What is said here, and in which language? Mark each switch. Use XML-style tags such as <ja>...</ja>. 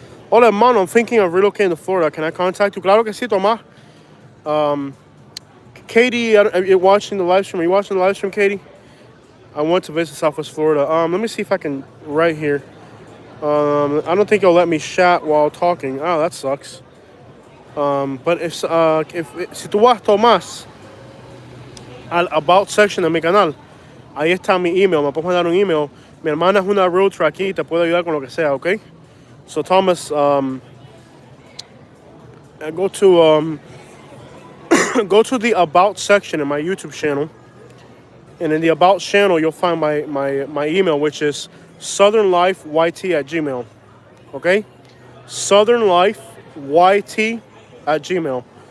<es>Hola, hermano.</es> <en>I'm thinking of relocating to Florida. Can I contact you?</en> <es>Claro que sí, Tomás.</es> <en>Katie, are you watching the live stream? Are you watching the live stream, Katie? I want to visit Southwest Florida. Let me see if I can right here. I don't think it'll let me chat while talking. Oh, that sucks.</en> <es>But si tú vas, Tomás, al About section de mi canal, ahí está mi email. Me puedes mandar un email. Mi hermana es una realtor aquí, te puede ayudar con lo que sea, ¿ok?</es> <en>So, Thomas, go to go to the About section in my YouTube channel. And in the About channel, you'll find my email, which is southernlifeyt@gmail. Okay? southernlifeyt@gmail.</en>